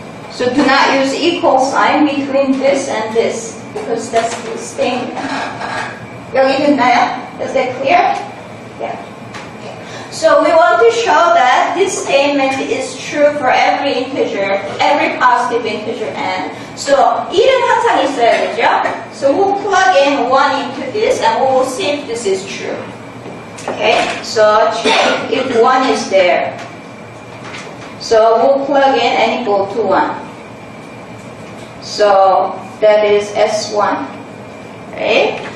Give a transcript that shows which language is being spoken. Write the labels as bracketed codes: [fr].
[en] So do not use equal sign between this and this, because that's the statement. [ko] 여기 됐나요? [en] Is that clear? Yeah. So we want to show that this statement is true for every integer, every positive integer n. [ko] So 1은 항상 있어야 되죠? [en] So we'll plug in 1 into this and we will see if this is true. Okay, so check if 1 is there. So we'll plug in n equal to 1. So that is S1. Right?